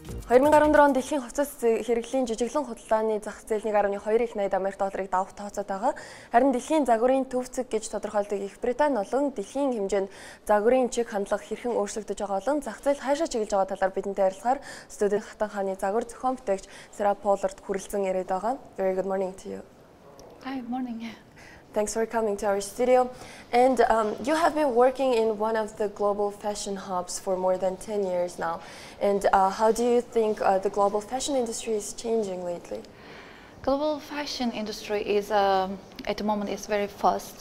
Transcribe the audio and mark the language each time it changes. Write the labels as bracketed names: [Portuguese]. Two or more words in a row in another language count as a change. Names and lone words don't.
[Mongolian] 2014 онд дэлхийн хувцас хэрэглэлийн жижиглэн худалдааны зах зээл 1.2 их 80 Америк долларыг давах тооцоод байгаа. Харин дэлхийн загварын төвцөг гэж тодорхойлдог Их Британи болон дэлхийн хэмжээнд загварын чиг хандлага хэрхэн өөрчлөгдөж байгаа болон зах зээл хаашаа чиглэж байгаа талаар бидэнтэй ярилцахаар студид Хатан хааны загвар зохион бүтээгч Serap Pollard хүрэлцэн яриад байгаа. [English] Very good morning to you. Hi, morning. Thanks for coming to our studio. And you have been working in one of the global fashion hubs for more than 10 years now. And how do you think the global fashion industry is changing lately? Global fashion industry is at the moment is very fast.